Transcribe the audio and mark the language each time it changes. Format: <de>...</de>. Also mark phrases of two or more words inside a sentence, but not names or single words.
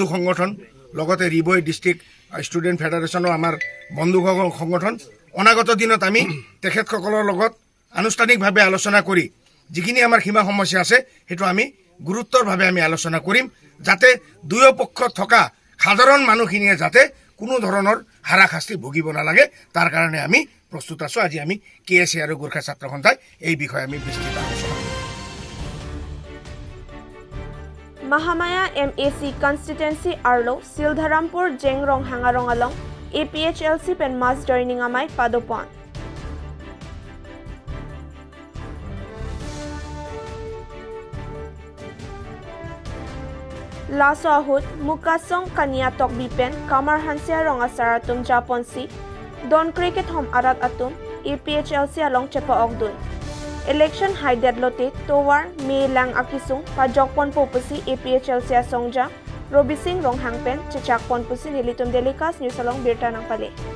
<as>সংগঠন লগতে ৰিবৈ ডিষ্ট্ৰিক্ট ষ্টুডেণ্ট ফেডাৰেশ্যনো আমাৰ বন্ধু সংগঠন অনাগত দিনত আমি তেখেতসকলৰ লগত আনুষ্ঠানিকভাৱে আলোচনা কৰি যিখিনি আমাৰ সীমা সমস্যা আছে সেইটো আমি গুৰুত্বৰভাৱে আমি আলোচনা কৰিম যাতে দুয়ো পক্ষত থকা সাধাৰণ মানুহখিনিয়ে যাতে কোনো ধৰণৰ হাৰাশাস্তি ভুগিব নালাগে তাৰ কাৰণে আমি প্ৰস্তুত আছোঁ আজি আমি KSA আৰু গোৰ্খা ছাত্ৰ সন্থাই এই বিষয়ে আমি বিস্তৃত আলোচনা কৰিম</as> <mjw>Mahamaya MAC constituency Arlo Sildharampur Jengrong Hangarong along APHLC pen</mjw> <en>mass joining</en> <mjw>amai padopon Laso ahut Mukasong Kania Tok Bipen Kamar Hansia Ronga Saratum Japonsi Don Cricket Home Arat Atum APHLC along Chepa Ogdun Election Haidet Lote Towar May Lang Akisung Pajokpon Popusi APHLC Songja Robi Singh Rong Hangpen Chichakpon Pusi Nilitum Delikas News along Birta ng Pale</mjw>